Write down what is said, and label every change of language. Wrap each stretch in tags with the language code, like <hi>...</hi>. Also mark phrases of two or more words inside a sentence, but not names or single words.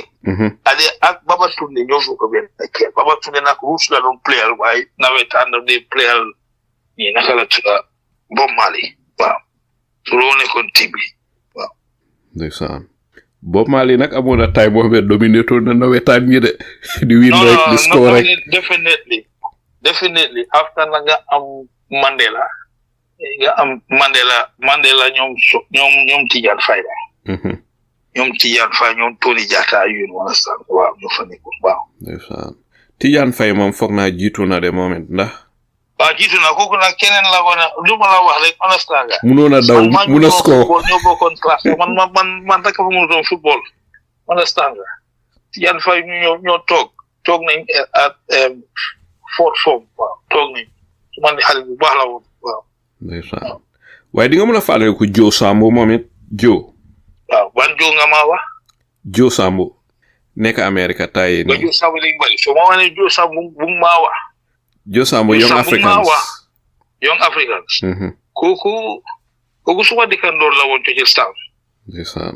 <wo>Ade ak Baba Tunde ñoo bokk benn kër Baba Tunde nag Roots la doon player waaye nawetaan daf dee player ñi naka la tudda Bob Marley waaw su loo nekkoon team bi waaw. ndeysaan. Bob Marley nag amoon na time boo xam ne dominator na nawetaan ñi de di win rek di score rek</wo> <en>definitely after</en> <wo>na nga am Mandela ñoom Tidiane Faye ñoom Tidiane Faye ñoom Tony Jatta yéen wala sax waaw ñoo fa nekkoon waaw ndeysaan Tidiane Faye moom foog naa jiitu na de moment ndax waaw jiitu na kooku nag keneen la ko ne lu ma la wax rek understand nga munoon a daw mun a score ñoo bokkoon classe man rek fa mënu doon football understand nga Tidiane Faye ñoo toog nañ</wo> <en>at fourth form</en> <wo>waaw toog nañ su man di xale bu baax la woon waaw ndeysaan waaye di nga mën a fàttali ko Joe Sambu moom it Joe waaw ban Joe nga maa wax Joe Sambu nekk America tay ni Joe Sambu lañ bari so ma wane Joe Sambu bu maa wax Joe Sambu Young Africans kooku suma dëkkandoor la woon ci Town ndeysaan</wo>